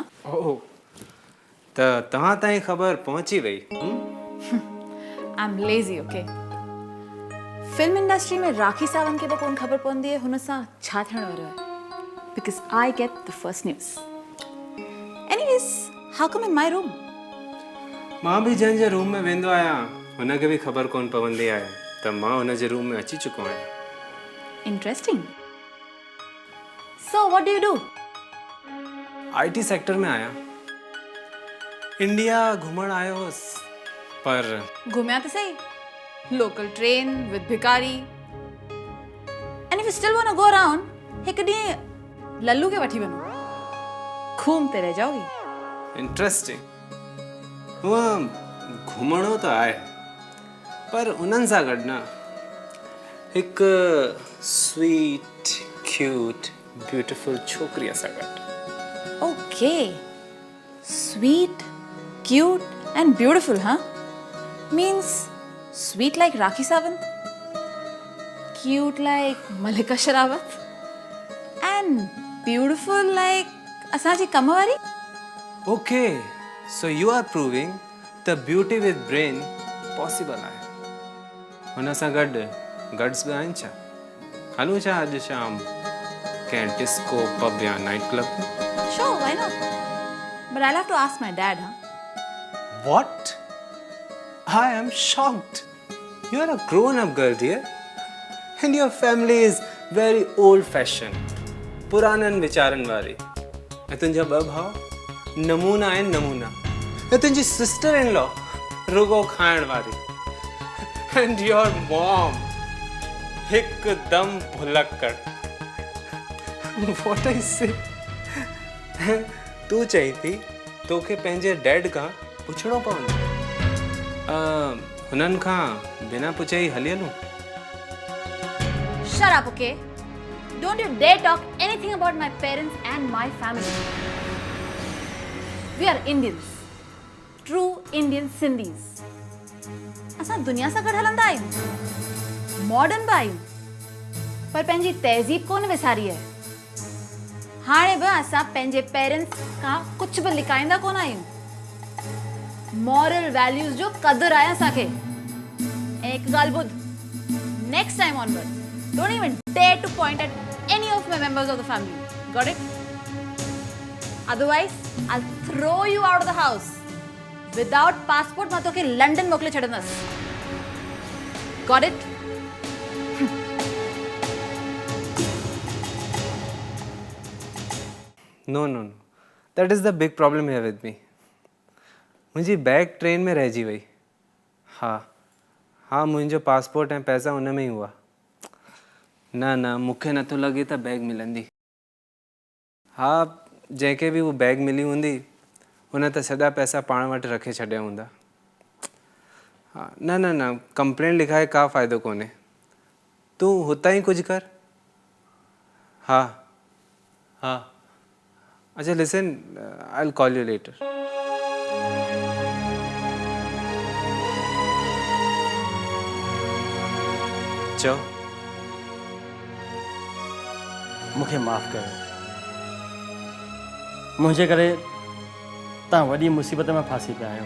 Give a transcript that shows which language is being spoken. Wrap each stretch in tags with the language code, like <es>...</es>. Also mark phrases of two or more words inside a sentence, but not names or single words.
<sd>ओह, त तव्हां ताईं ख़बर पहुची वई।</sd> <en>I'm lazy,</en> <sd>okay?</sd> <en>film industry</en> <sd>में राखी सावंत खे बि कोन ख़बर पवंदी आहे हुन सां छा थियण वारो आहे,</sd> <en>because I get the first news. Anyways, how come in my room?</en> <sd>मां बि जंहिंजे रूम में वेंदो आहियां हुनखे बि ख़बर कोन पवंदी आहे त मां हुनजे रूम में अची चुको आहियां।</sd> <en>Interesting. So, what do you do? IT sector</en> <sd>में आया इंडिया घुमण आयो हुस, पर घूमया तो सही.</sd> <en>Local train with भिकारी. And if you still want to go around,</en> <sd>एक ॾींहुं लल्लू के वठी वञो.</sd> <hi>घूमते रह जाओगी.</hi> <sd>इंटरेस्टिंग. हुआ घुमणो तो आहे, पर उन्हनि सां गॾु न हिकु</sd> <en>sweet cute beautiful</en> <sd>छोकिरीअ सां गॾु.</sd> <en>Okay. Sweet, cute, and beautiful, huh? Means sweet like Rakhi Sawant, cute like Malika Sherawat, and beautiful like Asaji Kamawari. Okay, so you are proving the beauty with brain possible आहे.</en> <sd>हुन सां गॾु गड्स बि आहिनि छा? हलूं छा अॼु शाम कंहिं</sd> <en>disco pub</en> <sd>या</sd> <en>night club? Sure, why not? But I'll have to ask my dad, huh? What? I am shocked. You are a grown-up girl, dear, and your family is very old-fashioned.</en> <sd>पुराननि वीचारनि वारी. ऐं तुंहिंजा ॿ भाउ नमूना आहिनि नमूना. ऐं तुंहिंजी</sd> <en>sister in law</en> <sd>रुगो खाइण वारी.</sd> <en>And your mom</en> <sd>हिकदम भुलक्कड़.</sd> <en>What I say?</en> <sd>तू चई थी तोखे पंहिंजे डैड खां पुछणो पवंदो. हुननि खां बिना पुछे ई हली हलूं?</sd> <en>Shut up, okay? Don't you dare talk anything about my parents and my family. We are Indians. True Indian Sindhis.</en> <sd>असां दुनिया सां गॾु हलंदा आहियूं. मॉडर्न बि आहियूं. पर पंहिंजी तहज़ीब कोन विसारी आहे. हाणे बि असां पंहिंजे पेरेंट्स खां कुझु बि लिकाईंदा कोन आहियूं.</sd> <en>moral values</en> <sd>जो क़दुरु आहे असांखे. ऐं हिकु ॻाल्हि ॿुध.</sd> <en>Next time onwards, don't even dare to point at any of my members of the family. Got it? Otherwise, I'll throw you out of the house. Without passport,</en> <sd>मां तोखे लंडन मोकिले छॾंदसि.</sd> <en>Got it? No. That is the big problem here with me.</en> <sd>मुंहिंजी बैग ट्रेन में रहिजी वई. हा मुंहिंजो पासपोर्ट ऐं पैसा उन में ई हुआ. न मूंखे नथो लॻे त बैग मिलंदी. हा जंहिंखे बि उहा बैग मिली हूंदी हुन त सॼा पैसा पाण वटि रखे छॾिया हूंदा. हा न कंप्लेंट लिखाए का फ़ाइदो कोन्हे. तूं हुतां ई कुझु कर. हा अच्छा</sd> <en>listen, I will call you later.</en> <sd>चओ. मूंखे माफ़ कयो. मुंहिंजे करे तव्हां वॾी मुसीबत में फासी पिया आहियो.</sd>